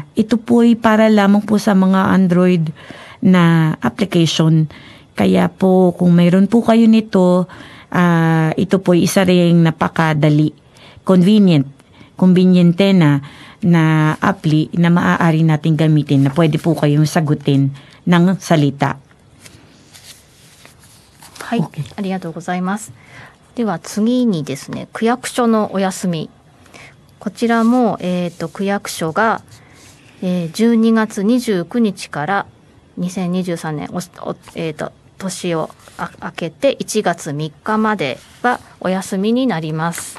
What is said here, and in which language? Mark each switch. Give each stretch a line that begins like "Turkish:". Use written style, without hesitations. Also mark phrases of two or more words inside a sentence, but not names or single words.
Filipino: Ito po ay para lamang po sa mga Android na application. Kaya po, kung mayroon po kayo nito, ito po isa ring napakadali, conveniente na appli na maaari natin gamitin na pwede po kayong sagutin ng salita.
Japanese: はい、 OK ありがとうございます。では次にですね、区役所のお休み。こちらも、区役所が、12月29日から2023年年を明けて1月3日まではお休みになります。